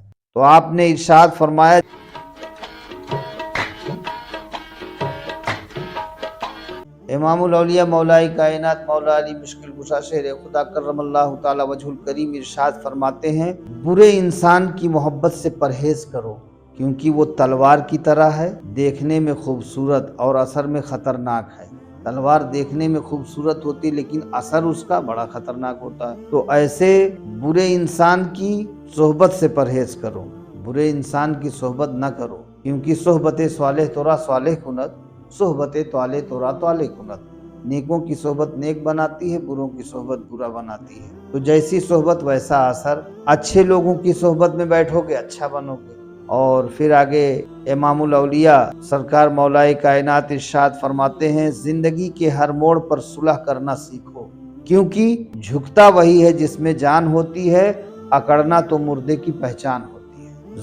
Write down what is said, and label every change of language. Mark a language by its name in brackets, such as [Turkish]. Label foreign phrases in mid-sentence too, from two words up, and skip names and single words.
[Urdu] تو آپ نے ارشاد فرمایا امام الاولیاء مولا کائنات مولا علی مشکل کشا شیر خدا کرم اللہ تعالی وجہ الکریم ارشاد فرماتے ہیں برے انسان کی محبت سے پرہیز کرو، کیونکہ وہ تلوار کی طرح ہے، دیکھنے میں خوبصورت اور اثر میں خطرناک ہے۔ تلوار دیکھنے میں خوبصورت ہوتی لیکن اثر اس کا بڑا خطرناک ہوتا ہے۔ تو ایسے برے انسان کی صحبت سے پرہیز کرو، برے انسان کی صحبت نہ کرو، کیونکہ [Persian] صحبت صالح تورا صالح کند، صحبت طالح تورا طالح کند۔ [Urdu] نیکوں کی صحبت نیک بناتی ہے، بروں کی صحبت برا بناتی ہے۔ تو جیسی صحبت ویسا اثر، اچھے لوگوں کی صحبت میں بیٹھو گے اچھا بنو گے۔ اور پھر آگے امام الاولیاء سرکار مولا کائنات ارشاد فرماتے ہیں زندگی کے ہر موڑ پر صلح کرنا سیکھو، کیونکہ جھکتا وہی ہے جس میں جان ہوتی ہے، اکڑنا تو مردے کی پہچان ہوتی ہے۔